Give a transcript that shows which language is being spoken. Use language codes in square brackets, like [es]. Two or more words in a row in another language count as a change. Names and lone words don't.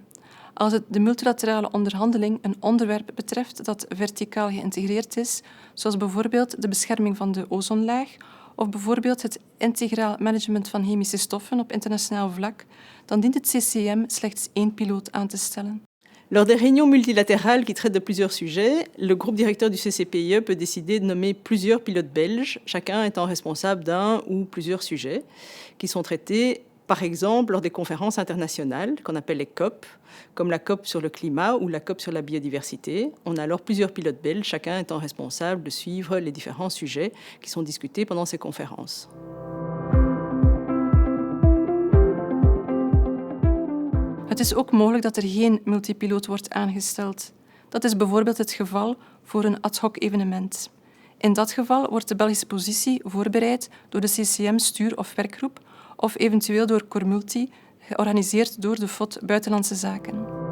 [nl] Als het de multilaterale onderhandeling een onderwerp betreft dat verticaal geïntegreerd is, zoals bijvoorbeeld de bescherming van de ozonlaag of bijvoorbeeld het integraal management van chemische stoffen op internationaal vlak, dan dient het CCM slechts één piloot aan te stellen. [fr] Lors des réunions multilatérales qui traitent de plusieurs sujets, le groupe directeur du CCPIE peut décider de nommer plusieurs pilotes belges, chacun étant responsable d'un ou plusieurs sujets, qui sont traités, par exemple, lors des conférences internationales, qu'on appelle les COP, comme la COP sur le climat ou la COP sur la biodiversité. On a alors plusieurs pilotes belges, chacun étant responsable de suivre les différents sujets qui sont discutés pendant ces conférences. [nl] Het is ook mogelijk dat er geen multipiloot wordt aangesteld. Dat is bijvoorbeeld het geval voor een ad hoc evenement. In dat geval wordt de Belgische positie voorbereid door de CCM-stuur- of werkgroep of eventueel door Cormulti, georganiseerd door de FOD Buitenlandse Zaken.